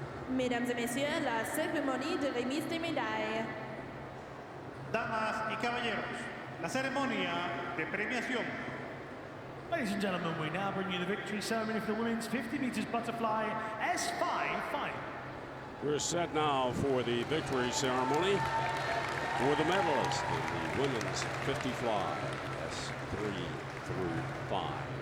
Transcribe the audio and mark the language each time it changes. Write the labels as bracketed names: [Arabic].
[French] Mesdames et messieurs, la cérémonie de remise des médailles. [Spanish] Damas y caballeros, la ceremonia de premiación. [English] Ladies and gentlemen, we now bring you the victory ceremony for the women's 50 meters butterfly S5 final. We're set now for the victory ceremony for the medalists in the women's 50 fly, S3 through 5.